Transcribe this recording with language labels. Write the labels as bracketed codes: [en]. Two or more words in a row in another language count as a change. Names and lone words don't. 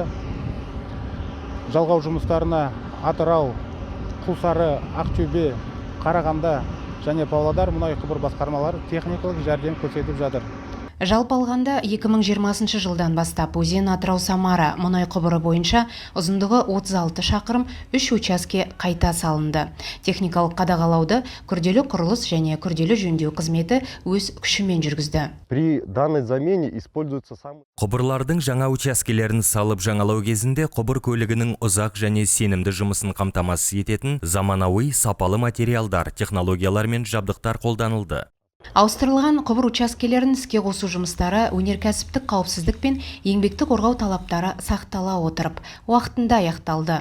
[kk] Жалғау жұмыстарына Атырау, Құлсары, Ақтөбе, Қарағанды және Павлодар мұнай құбыр басқармалары техникалық жәрдем көрсетіп жатыр. Жалпы алғанда 2020 жылдан бастап өзен Атырау-Самара мұнай құбыры бойынша ұзындығы 36 шақырым 3 учаске қайта салынды. Техникалық қадағалауды күрделі құрылыс және күрделі жөндеу қызметі өз күшімен жүргізді. [ru] При данной замене используется сам... [kk] Құбырлардың жаңа учаскелерін салып жаңалау кезінде құбыр көлігінің ұзақ және сенімді жұмысын қамтамасыз ететін заманауи сапалы материалдар, технологиялар мен жабдықтар қолданылды. Ауыстырылған құбыр учаскелерін іске қосу жұмыстары өнеркәсіптік қауіпсіздік пен еңбекті қорғау талаптары сақтала отырып, уақытында аяқталды.